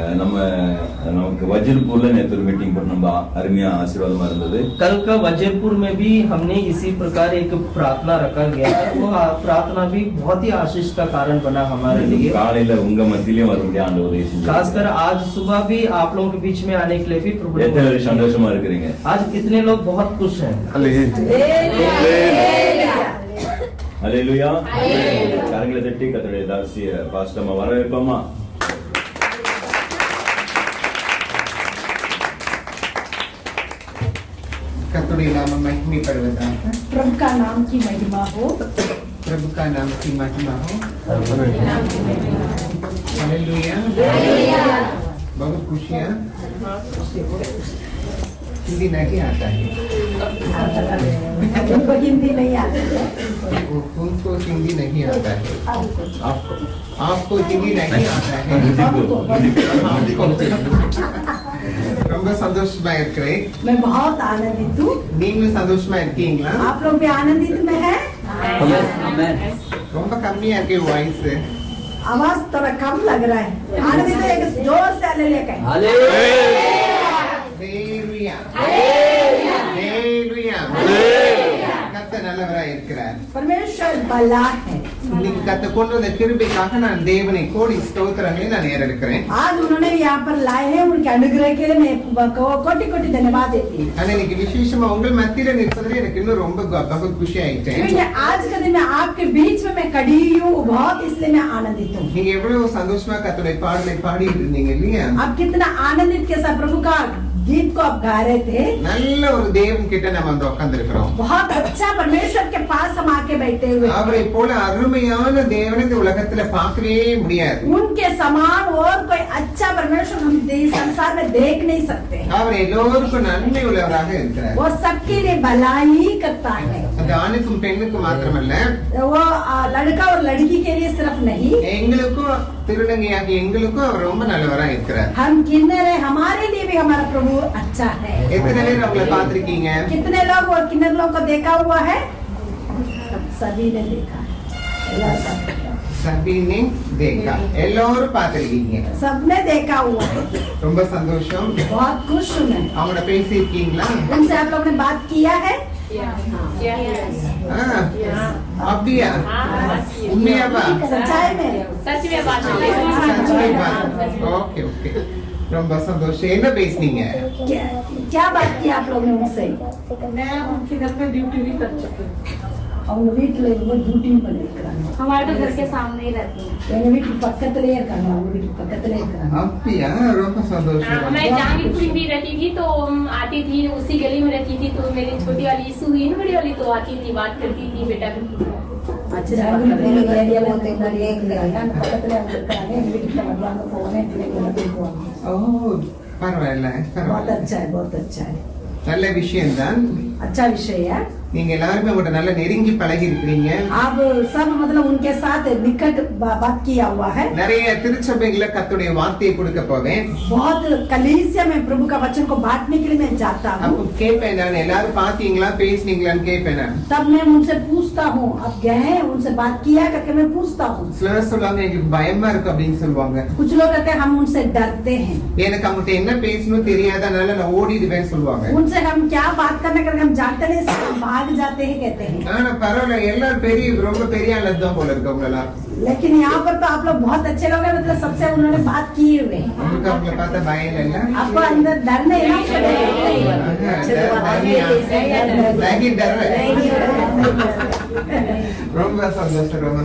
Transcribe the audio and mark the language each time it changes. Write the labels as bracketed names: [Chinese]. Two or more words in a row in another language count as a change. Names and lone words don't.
[Hindi] कल का वजीरपुर में भी हमने इसी प्रकार एक प्रार्थना रखा गया है, वो प्रार्थना भी बहुत ही आशीष का कारण बना हमारे लिए। खासकर आज सुबह भी आप लोगों के बीच में आने के लिए भी प्रभु आज कितने लोग बहुत खुश हैं। [Tamil] ஹல்லேலூயா கரங்களை தட்டி கர்த்தருடைய தாசிய பாஸ்டர் அம்மா வரவேற்போமா। கர்த்தர் நாமம் மகிமைப்படுவதாக। [Hindi] प्रभु का नाम की महिमा हो, प्रभु का नाम की महिमा हो। हालेलुया, बहुत खुशियाँ। हिंदी नहीं आता है, उनको हिंदी नहीं आता है, उनको हिंदी नहीं आता है, आपको हिंदी नहीं आता है। [Tamil] ரொம்ப சந்தோஷமா இருக்கிறேன்। [Hindi] मैं बहुत आनंदित हूँ। [Tamil] நீங்களும் சந்தோஷமா இருக்கீங்களா? [Hindi] आप लोग भी आनंदित में हैं? [Tamil] ரொம்ப கம்மியா இருக்கு வாய்ஸ், [Hindi] आवाज थोड़ा कम लग रहा है। आनंदित एक जोर से हालेलुया कहें। हालेलुया, हालेलुया, हालेलुया। [Tamil] கர்த்தர் நல்லவராய் இருக்கிறார்। [Hindi] परमेश्वर भला है। [Tamil] இன்னைக்கு கர்த்தர் கொண்டு வந்த கிருபைக்காக நான் தேவனை கோடி ஸ்தோத்திரங்களை நான் ஏறெடுக்கிறேன்। [Hindi] आज उन्होंने यहाँ पर लाए हैं, उनके अनुग्रह के लिए मैं कोटि कोटि धन्यवाद देती हूँ। [Tamil] ஆனா இன்னைக்கு விசேஷமா உங்கள் மத்தியில நிற்பதிலே எனக்கு இன்னும் ரொம்ப [Hindi] बहुत खुशी [Tamil] ஆயிட்டேன்। [Hindi] क्योंकि आज के दिन में आपके बीच में मैं खड़ी हूँ, बहुत इसलिए मैं आनंदित हूँ। [Tamil] நீங்க எவ்வளவு சந்தோஷமா கர்த்தருடைய பாடலை பாடி இருந்தீங்க இல்லையா? [Hindi] आप कितना आनंदित के साथ प्रभु का गीत को आप गा रहे थे। [Tamil] நல்ல ஒரு தேவன் கிட்ட நம்ம வந்து உட்கார்ந்திருக்கிறோம்। [Hindi] बहुत अच्छा परमेश्वर के पास हम आके बैठे हुए। [Tamil] அவரை போல அருமையான தேவனை இந்த உலகத்துல பார்க்கவே முடியாது। [Hindi] उनके समान और कोई अच्छा परमेश्वर हम संसार में देख नहीं सकते। [Tamil] அவர் எல்லோருக்கும் நன்மை உள்ளவராக இருக்கிறார்। [Hindi] वो सबके लिए भलाई करता है। [Tamil] அது ஆணுக்கும் பெண்ணுக்கும் மாத்திரமல்ல, [Hindi] वो लड़का और लड़की के लिए सिर्फ नहीं, [Tamil] எங்களுக்கும் திருநங்கையாகிய எங்களுக்கும் அவர் ரொம்ப நல்லவராக இருக்கிறார்। [Hindi] हम किन्नर है, हमारे लिए भी हमारा प्रभु अच्छा है। [Tamil] எத்தனை பேர் அவங்களை பார்த்திருக்கீங்க? [Hindi] कितने लोग और किन्नर लोग को देखा हुआ है? सभी ने देखा है, सभी ने देखा, [Tamil] எல்லாரும் பார்த்திருக்கீங்க। [Hindi] सबने देखा हुआ है। [Tamil] ரொம்ப சந்தோஷம்। [Hindi] बहुत खुश हूँ मैं। [Tamil] அவங்கள பேசியிருக்கீங்களா? [Hindi] उनसे आप लोगों ने बात किया है? [Tamil] அப்படியா? உண்மையாவா? [Hindi] सच्चाई में? सच में बात [English] ओके ओके, [Tamil] ரொம்ப சந்தோஷம்। என்ன பேசுனீங்க? [Hindi] क्या बात की आप लोगों ने उनसे? मैं उनके घर पे ड्यूटी भी कर चुकी हूँ। [Tamil] அவங்க வீட்டுல ரொம்ப டியூட்டியும் பண்ணிருக்காங்க। [Hindi] हमारे तो घर के सामने ही रहती है, [Tamil] எங்க வீட்டுக்கு பக்கத்துலயே இருக்காங்க, அவங்க வீட்டுக்கு பக்கத்துலயே இருக்காங்க। அப்படியா? ரொம்ப சந்தோஷம்। [Hindi] मैं जहांगीरपुर भी रहती थी तो आती थी, उसी गली में रहती थी, तो मेरी छोटी वाली सुहीन बड़ी वाली तो आती थी, बात करती थी बेटा भी। अच्छा, [Tamil] ஏரியா போते மாதிரியே இருக்காங்க, பக்கத்துல அவங்க இருக்காங்க, எங்க வீட்டுக்கு வருவாங்க போவேன், பிள்ளைங்க போவாங்க। ஓ, பரவாயில்ல, [Hindi] बहुत [Tamil] பரவாயில்ல, [Hindi] अच्छा है, बहुत अच्छा है। [Tamil] நல்ல விஷயம்தான்। [Hindi] अच्छा विषय है। [Tamil] நீங்க எல்லாருமே அவங்கள்ட்ட நல்லா நெருங்கி பழகி இருக்கிறீங்க. [Hindi] आप सब मतलब उनके साथ निकट बात किया हुआ है। [Tamil] நிறைய திருச்சபைகளை கர்த்தருடைய வார்த்தையை கொடுக்க போவேன். [Hindi] बहुत कलीसिया में प्रभु का वचन को बांटने के लिए मैं जाता हूँ। [Tamil] அப்ப கேட்பேன் நான், எல்லாரும் பாத்தீங்களா பேசுனீங்களான்னு கேட்பேன் நான். [Hindi] तब मैं उनसे पूछता हूँ, आप गए हैं उनसे बात किया करके मैं पूछता हूँ। [Tamil] சிலர் சொல்லுவாங்க எனக்கு பயமா இருக்கு அப்படின்னு சொல்லுவாங்க. [Hindi] कुछ लोग कहते हैं हम उनसे डरते हैं, [Tamil] எனக்கு அவங்ககிட்ட என்ன பேசணும் தெரியாதனால நான் ஓடிடுவேன் சொல்லுவாங்க. [Hindi] उनसे हम क्या बात करने करके हम जानते नहीं, हम भाग जाते हैं कहते हैं। [Tamil] ஆனா பரவாயில்ல, எல்லாரும் ரொம்ப பெரிய ஆளதான் போல இருக்கவங்களா. [Hindi] लेकिन यहाँ पर तो आप लोग बहुत अच्छे लोग हैं, मतलब सबसे उन्होंने बात किए हुए हैं। [Tamil] உங்களுக்கு அவங்கள பார்த்தா பயம் இல்ல? [Hindi] आपको अंदर डर नहीं है? [Tamil] ரொம்ப சந்தோஷம், ரொம்ப